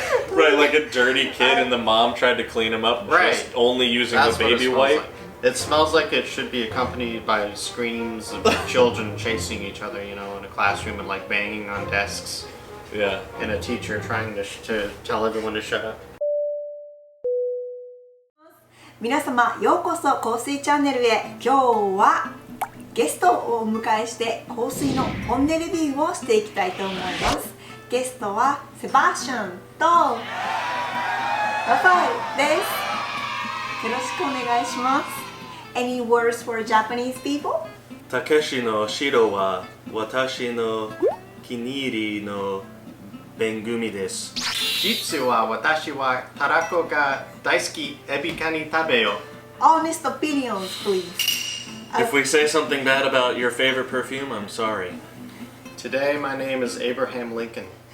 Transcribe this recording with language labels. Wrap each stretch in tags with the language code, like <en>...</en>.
<en>Right, like a dirty kid and the mom tried to clean him up just only using the baby wipe. It smells like it should be accompanied by screams of children chasing each other, you know, in a classroom and like banging on desks. Yeah. And a teacher trying to tell everyone to shut up.</en> <ja>皆様ようこそ香水チャンネルへ。今日はゲストをお迎えして香水の本音レビューをしていきたいと思います。ゲストはセバスチャンとラファエルです。よろしくお願いします。</ja> <en>Any words for Japanese people?</en> <ja>たけしの白は私の気に入りの番組です。実は私はたらこが大好き。エビカニ食べよ。</ja> <en>Honest opinions, please. If we say something bad about your favorite perfume, I'm sorry. Today my name is Abraham Lincoln.</en>